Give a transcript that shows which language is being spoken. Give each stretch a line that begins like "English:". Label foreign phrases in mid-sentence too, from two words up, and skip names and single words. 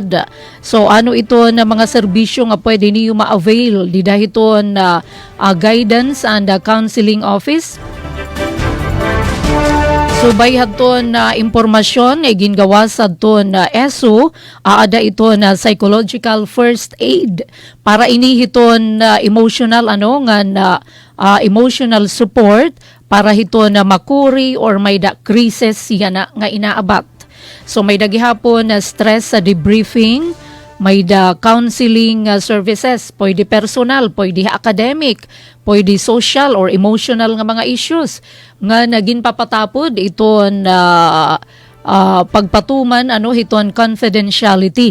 Waray: So ano ito na mga serbisyo nga pwede niyo ma-avail dida hiton
English: guidance and counseling office.
Waray: So bay hadton impormasyon gingawas adton ESO aada ito na
English: psychological first aid
Waray: para ini hiton
English: emotional emotional support
Waray: para hiton makuri or may crisis yan nga inaabat. So may dagihapon
English: stress debriefing,
Waray: may
English: counseling services,
Waray: pwede personal, pwede academic, pwede
English: social or emotional
Waray: nga mga issues nga naging papatapod iton pagpatuman hiton confidentiality.